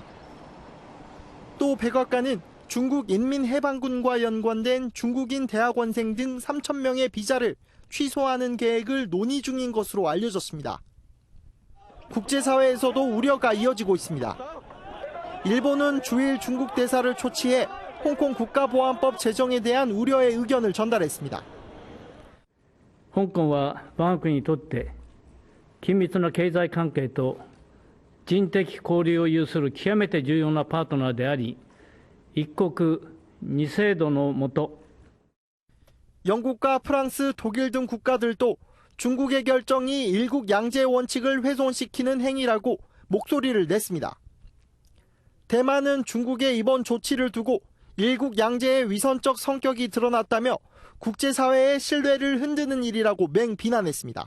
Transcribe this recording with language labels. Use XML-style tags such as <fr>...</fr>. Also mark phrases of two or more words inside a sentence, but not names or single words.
<ko>또 백악관은 중국 인민해방군과 연관된 중국인 대학원생 등 3,000명의 비자를 취소하는 계획을 논의 중인 것으로 알려졌습니다. 국제사회에서도 우려가 이어지고 있습니다. 일본은 주일 중국 대사를 초치해 홍콩 국가보안법 제정에 대한 우려의 의견을 전달했습니다.</ko> <ja>香港は我が国にとって緊密な経済関係と人的交流を有する極めて重要なパートナーであり、一国二制度の下</ja> <ko>영국과 프랑스, 독일 등 국가들도 중국의 결정이 일국 양제 원칙을 훼손시키는 행위라고 목소리를 냈습니다. 대만은 중국의 이번 조치를 두고 일국 양제의 위선적 성격이 드러났다며 국제사회의 신뢰를 흔드는 일이라고 맹비난했습니다.</ko>